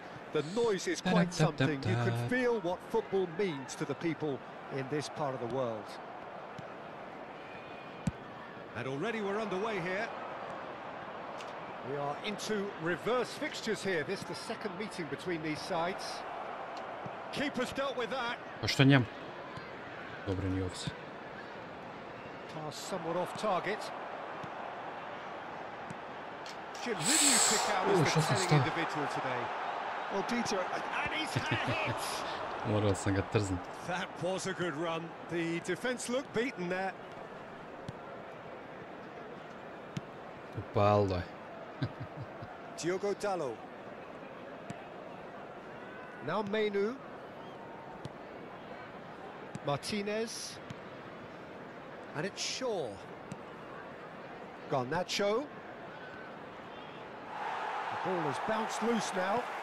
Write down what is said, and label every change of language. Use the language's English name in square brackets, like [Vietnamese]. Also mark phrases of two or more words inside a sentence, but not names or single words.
[English] The noise is quite something. You can feel what football means to the people in this part of the world. And already we're underway here. We are into reverse fixtures here. This is the second meeting between these sides. Keeper's dealt with that. [Croatian] Pa što njemu? Dobro, nije ovdje. [English] Pass somewhat off target. Jim, who do you pick out as the telling individual today? Well, Peter, And he's had it! [Croatian] Morao sam ga trznut. [English] That was a good run. The defence looked beaten there. [Croatian] Upalilo je. [English] Diogo Dalot. Now Menu. Martinez. And it's Shaw. Garnacho. The ball has bounced loose now.